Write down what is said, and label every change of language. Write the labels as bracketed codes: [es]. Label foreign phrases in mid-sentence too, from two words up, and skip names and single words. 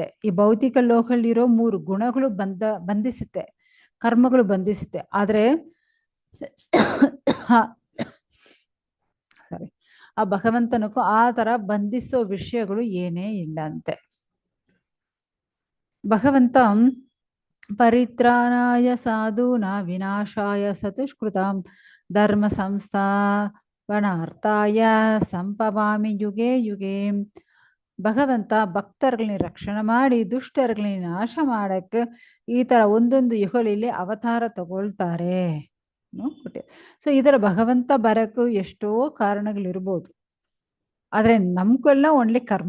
[kn] ಈ ಭೌತಿಕ ಲೋಕದಲ್ಲಿರೋ 3 ಗುಣಗಳು ಬಂಧಿಸುತ್ತೆ, ಕರ್ಮಗಳು ಬಂಧಿಸುತ್ತೆ. ಆದ್ರೆ ಸಾರಿ, ಆ ಭಗವಂತನಕ್ಕೂ ಆ ತರ ಬಂಧಿಸೋ ವಿಷಯಗಳು ಏನೇ ಇಲ್ಲ ಅಂತೆ. [sa] ಭಗವಂತ ಪರಿತ್ರಾಣಾಯ ಸಾಧೂನ ವಿನಾಶಾಯ ಸತುಷ್ಕೃತಾಂ ಧರ್ಮ ಸಂಸ್ಥಾಪನಾರ್ಥಾಯ ಸಂಭವಾಮಿ ಯುಗೆ ಯುಗೆ. [kn] ಭಗವಂತ ಭಕ್ತರುಗಳನ್ನ ರಕ್ಷಣೆ ಮಾಡಿ ದುಷ್ಟರುಗಳನ್ನ ನಾಶ ಮಾಡಕ್ಕೆ ಈ ತರ ಒಂದೊಂದು ಯುಗಗಳಲ್ಲಿ ಅವತಾರ ತಗೊಳ್ತಾರೆ. ಸೊ ಇದರ ಭಗವಂತ ಬರಕ್ಕೂ ಎಷ್ಟೋ ಕಾರಣಗಳಿರ್ಬೋದು, ಆದ್ರೆ ನಮ್ಗೆಲ್ಲ ಒನ್ಲಿ ಕರ್ಮ.